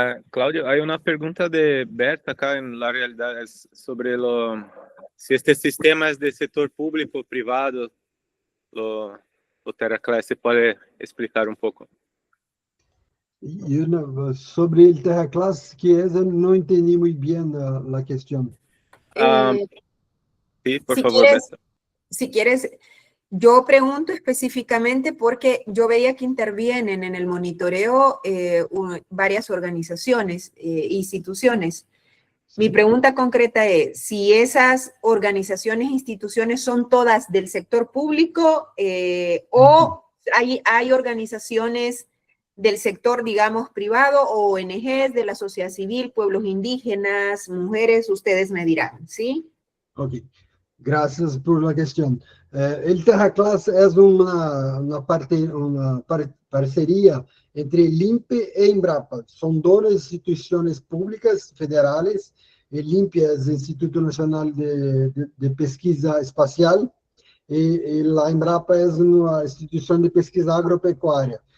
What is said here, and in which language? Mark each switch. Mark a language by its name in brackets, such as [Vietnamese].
[Spanish] Cláudio, hay una pregunta de Berta acá en la realidad es sobre si este sistema es de sector público o privado, lo TerraClass, ¿se puede explicar un poco? [Portuguese] Sobre o TerraClass, que eu não entendi muito bem a questão. [Spanish] Sí, por favor, Berta. Si quieres, yo pregunto específicamente porque yo veía que intervienen en el monitoreo varias organizaciones, instituciones. Sí. Mi pregunta concreta es, si esas organizaciones, instituciones son todas del sector público o hay organizaciones del sector, digamos, privado o ONGs de la sociedad civil, pueblos indígenas, mujeres, ustedes me dirán, ¿sí? Ok. Gracias por la questão. [Portuguese] El TerraClass é uma parceria entre LIMPE e Embrapa. São duas instituições públicas federais. El LIMPE é o Instituto Nacional de Pesquisa Espacial e a Embrapa é uma instituição de pesquisa agropecuária.